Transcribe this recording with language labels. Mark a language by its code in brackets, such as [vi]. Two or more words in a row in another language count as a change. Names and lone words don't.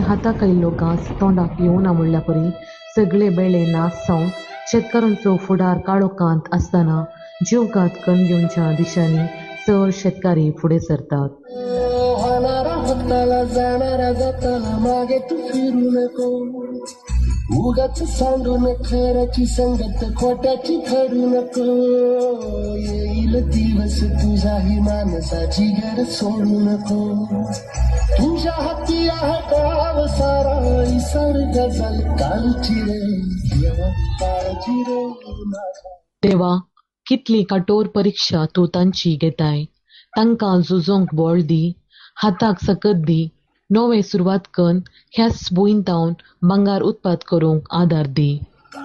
[kok] हाताक आयिल्लो घास तोंडाक येवना म्हणल्या परी सगळे बेळे नास जावन शेतकारांचो फुडार काळोखांत आसतना जीव घात कन्न घेवनच्या दिशांनी चड शेतकारी फुडें सरतात. [mr] जाणारा जाताना मागे तू फिरू नको, उगाच सांडून खऱ्याची संगत खोट्याची ठरू नको. येईल दिवस तुझ्याही माणसाची घर सोडू नको, तुझ्या हाती आहे गाव सारा इसर गजल कालची रे देवा काळजी रे माझ्या. [kok] देवा कितली कठोर परीक्षा तूं तांची घेताय, तांकां झुजोंक बळ दी, हाताक सकत दी, नवे सुरवात कन्न ह्याच भुंयतावन भांगार उत्पाद करूंक आदार दी.